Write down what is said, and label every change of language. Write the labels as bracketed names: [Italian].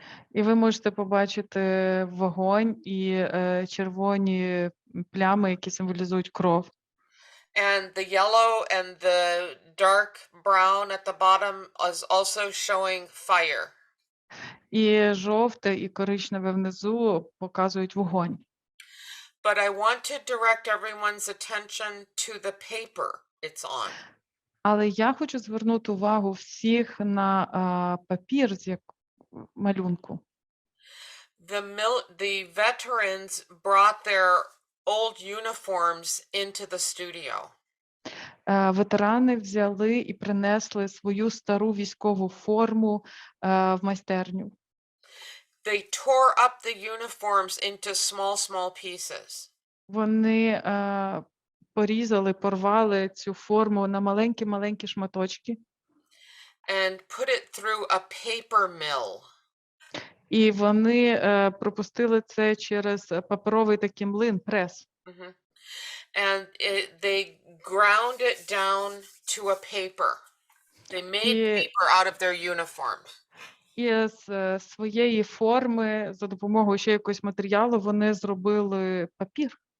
[Ukrainian] І ви можете побачити вогонь і червоні плями, які символізують кров. [English] And the yellow and the dark brown at the bottom is also showing fire. [Ukrainian] І жовте, і коричневе внизу показують вогонь. [English] But I want to direct everyone's attention to the paper it's on. [Ukrainian] Але я хочу звернути увагу всіх на папір з малюнку. [English] The veterans brought their old uniforms into the studio. [Ukrainian] Ветерани взяли і принесли свою стару військову форму в майстерню. [English] They tore up the uniforms into small pieces. [Ukrainian] Вони порізали, порвали цю форму на маленькі шматочки. [English] And put it through a paper mill. [Ukrainian] І вони пропустили це через паперовий такий млин, прес. [English] And they ground it down to a paper. They made paper out of their uniforms. [Ukrainian] І з своєї форми, за допомогою ще якогось матеріалу, вони зробили папір.